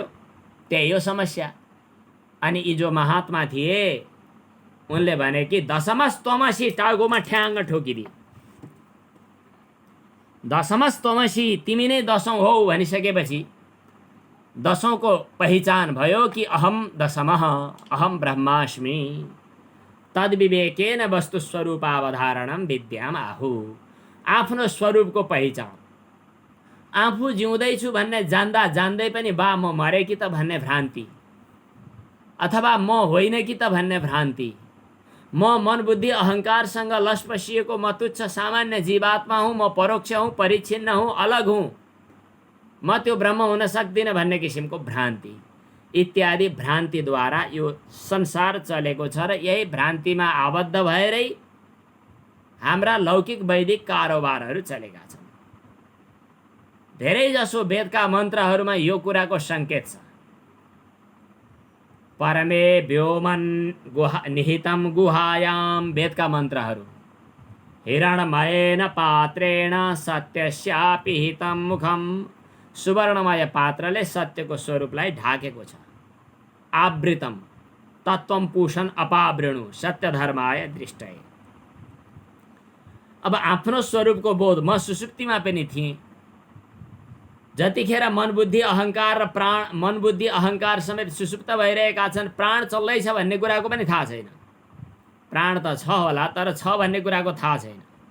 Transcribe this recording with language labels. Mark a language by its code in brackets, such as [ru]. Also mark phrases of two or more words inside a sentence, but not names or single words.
[ne] त्यही हो समस्या। अनि यी जो महात्मा थिए उनले भने कि [sa] दशमस तमसी [ne] टाउकोमा ठ्याङ्ग ठोकिदिए। [sa] दशमस तमसी [ne] तिमी नै 10औं हौ भनिसकेपछि 10औं को पहिचान भयो कि [sa] अहम दशमः, अहम ब्रह्मास्मि। तद्विवेकेन वस्तु स्वरूपावधारणम विद्याम आहु। [ne] आफ्नो स्वरूपको पहिचान। आफू जिउँदैछु भन्ने जान्दा जान्दै पनि बा म मरे कि त भन्ने भ्रान्ति, अथवा म होइन कि त भन्ने भ्रान्ति। म मन बुद्धि अहङ्कारसँग लसपसिएको म तुच्छ सामान्य जीवात्मा हुँ, म परोक्ष हुँ, परिच्छिन्न हुँ, अलग हुँ, म त्यो ब्रह्म हुन सक्दिनँ भन्ने किसिमको भ्रान्ति। इत्यादि भ्रान्तिद्वारा यो संसार चलेको छ र यही भ्रान्तिमा आबद्ध भएरै हाम्रा लौकिक वैदिक कारोबारहरू चलेका छन्। धेरैजसो वेदका मन्त्रहरूमा यो कुराको सङ्केत छ। [sa] परमे व्योमन निहितम गुहायाम, वेदका मन्त्रहरू। हिरणमयेन पात्रेण सत्यस्यापि हितं मुखम, [ne] सुवर्णमय पात्रले सत्यको स्वरूपलाई ढाकेको छ। [sa] आवृतम तत्त्वम पूषण अपावृणु सत्यधर्माय दृष्टये। [ne] अब आफ्नो स्वरूपको बोध म सुसुप्तिमा पनि थिएँ। जतिखेर मन बुद्धि अहङ्कार र प्राण, मन बुद्धि अहङ्कार समेत सुसुप्त भइरहेका छन्, प्राण चल्दैछ भन्ने कुराको पनि थाहा छैन। प्राण त छ होला तर छ भन्ने कुराको थाहा छैन।